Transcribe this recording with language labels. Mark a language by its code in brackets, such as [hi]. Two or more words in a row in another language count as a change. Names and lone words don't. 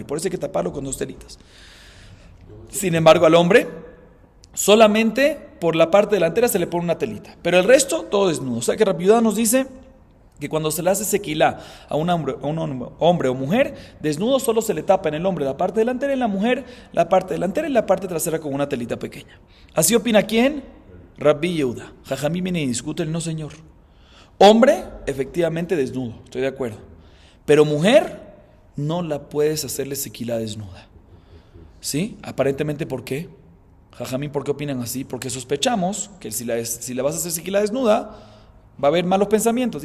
[es] Por eso hay que taparlo con 2 telitas. Sin embargo, al hombre, solamente por la parte delantera se le pone una telita. Pero el resto, todo desnudo. O sea que Rabbi Yehuda nos dice que cuando se le hace sequilá a un hombre o mujer, desnudo solo se le tapa en el hombre la parte delantera y en la mujer la parte delantera y la parte trasera con una telita pequeña. ¿Así opina quién? Rabbi Yehuda. Jajamí viene y discute el no señor. Hombre, efectivamente desnudo, estoy de acuerdo. Pero mujer, no la puedes hacerle sequilá desnuda. ¿Sí? Aparentemente, ¿por qué? Jajamín, ¿por qué opinan así? Porque sospechamos que si la vas a hacer sequila desnuda, va a haber malos pensamientos.